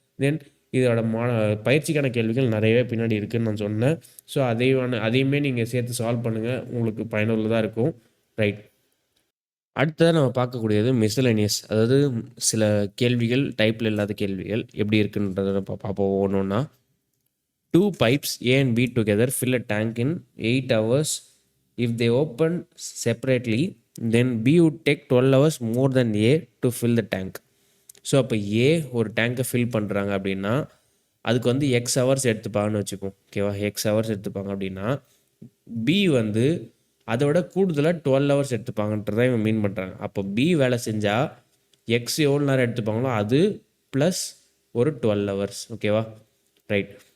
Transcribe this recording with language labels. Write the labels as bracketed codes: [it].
[ta] தென் இதோட பயிற்சிக்கான கேள்விகள் நிறையவே பின்னாடி இருக்குதுன்னு நான் சொன்னேன். ஸோ அதையுமே நீங்கள் சேர்த்து சால்வ் பண்ணுங்கள். உங்களுக்கு பயனுள்ளதாக இருக்கும். ரைட். அடுத்ததா நம்ம பார்க்கக்கூடியது மிஸ்செலேனியஸ். அதாவது சில கேள்விகள், டைப்ல இல்லாத கேள்விகள் எப்படி இருக்குன்றத பார்ப்போம் ஒவ்வொண்ணா. [en] 2 pipes A and B together fill a tank in 8 hours. If they open separately, then B would take 12 hours more than A to fill the tank. [ta] So அப்போ ஏ ஒரு டேங்கை ஃபில் பண்ணுறாங்க அப்படின்னா அதுக்கு வந்து எக்ஸ் ஹவர்ஸ் எடுத்துப்பாங்கன்னு வச்சுப்போம். ஓகேவா? எக்ஸ் ஹவர்ஸ் எடுத்துப்பாங்க அப்படின்னா பி வந்து அதோட கூடுதலாக 12 ஹவர்ஸ் எடுத்துப்பாங்கன்றதான் இவங்க மீன் பண்ணுறாங்க. அப்போ பி வேலை செஞ்சால் எக்ஸ் எவ்வளோ நேரம் எடுத்துப்பாங்களோ அது ப்ளஸ் ஒரு 12 ஹவர்ஸ். ஓகேவா? ரைட்.